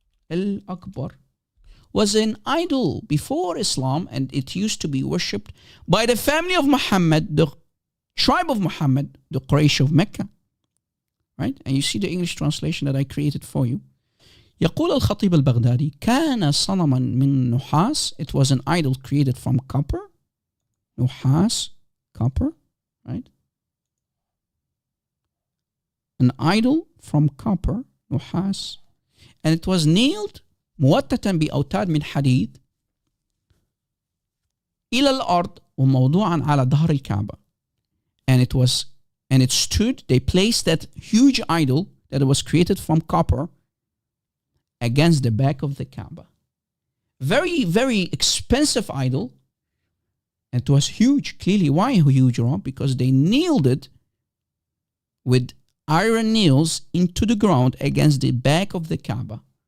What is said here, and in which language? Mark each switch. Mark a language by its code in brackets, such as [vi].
[en] Al-Akbar was an idol before Islam, and it used to be worshipped by the family of Muhammad, the tribe of Muhammad, the Quraysh of Mecca. right? And you see the English translation that I created for you. [ar] يقول الخطيب البغدادي كان صنما من نحاس. [en] It was an idol created from copper. نحاس, copper, right? An idol from copper, نحاس. And it was nailed [ar] موتتا بأوتاد من حديد إلى الأرض وموضوعا على ظهر الكعبة. [en] And it stood, they placed that huge idol that was created from copper against the back of the Kaaba. Very, very expensive idol. It was huge. Clearly, why huge, Rob? Because they nailed it with iron nails into the ground against the back of the Kaaba.